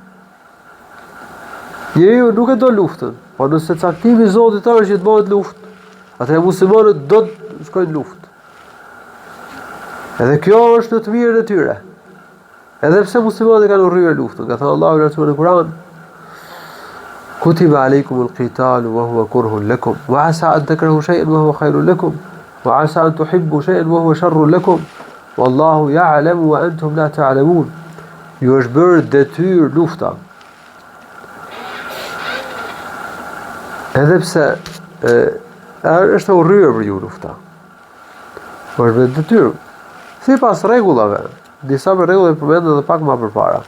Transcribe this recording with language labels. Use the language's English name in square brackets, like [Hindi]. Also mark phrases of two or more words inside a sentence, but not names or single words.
[Albanian] Njeriu nuk e do luftën, po nëse caktimi i Zotit është që të bëhet luftë, atëherë muslimanët do të shkojnë luftë. Edhe kjo është në të mirën e tyre. Edhe pse muslimanët kanë urryer luftën, ka thënë Allahu në Kur'an: [Arabic] كتب عليكم القتال وهو كره لكم وعسى أن تكرهوا شيئا وهو خير لكم وعسى أن تحبوا شيئا وهو شر لكم والله يعلم وأنتم لا تعلمون. [Albanian] Ju është bërë detyrë lufta. Edhe pse është urryer për ju lufta. Po është detyrë. Sipas rregullave, disa për rregulla përmenden edhe pak më përpara.